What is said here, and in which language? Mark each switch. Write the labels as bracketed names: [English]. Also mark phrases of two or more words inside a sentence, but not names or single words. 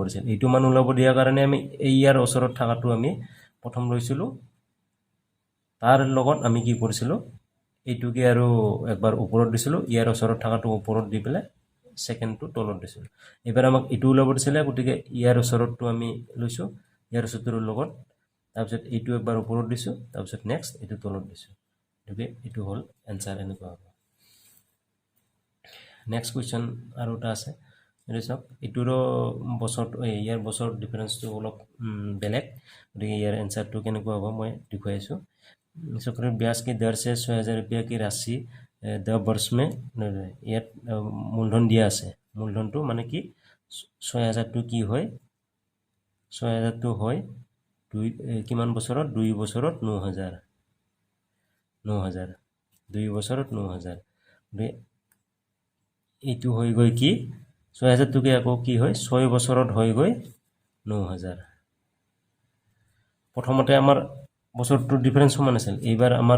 [Assamese] দিছিল এইটো মান ওলাব দিয়াৰ কাৰণে আমি ইয়াৰ ওচৰত থকাটো আমি প্ৰথম লৈছিলোঁ তাৰ লগত আমি কি কৰিছিলোঁ এইটোকে আৰু একবাৰ ওপৰত দিছিলোঁ ইয়াৰ ওচৰত থকাটো ওপৰত দি পেলাই সেকেন্ডটো তলত দিছিলোঁ এবাৰ আমাক এইটো ওলাব দিছিলে গতিকে ইয়াৰ ওচৰতটো আমি লৈছোঁ ইয়াৰ ওচৰটোৰ লগত তাৰপিছত এইটো একবাৰ ওপৰত দিছোঁ তাৰপিছত নেক্সট এইটো তলত দিছোঁ গতিকে এইটো হ'ল এনসাৰ এনেকুৱা হ'ব [English] next question [Assamese] আৰু এটা আছে এইটো চাওক এইটোৰো বছৰটো ইয়াৰ বছৰ ডিফাৰেন্সটো অলপ বেলেগ গতিকে ইয়াৰ এনসাৰটো কেনেকুৱা হ'ব মই দেখুৱাই আছোঁ চক্ৰৰ ব্যাজ [Hindi] की दर से 6000 रुपया की राशि 10 वर्ष में [Assamese] ইয়াত মূলধন দিয়া আছে মূলধনটো মানে কি 6000টো কি হয় 6000টো হয় কিমান বছৰত 2 বছৰত 9000 2 বছৰত 9000 এইটো হৈ গৈ কি 6000টোকে আকৌ কি হয় 6 বছৰত হৈ গৈ 9000 প্ৰথমতে আমাৰ বছৰটোৰ ডিফাৰেন্স সমান আছিল এইবাৰ আমাৰ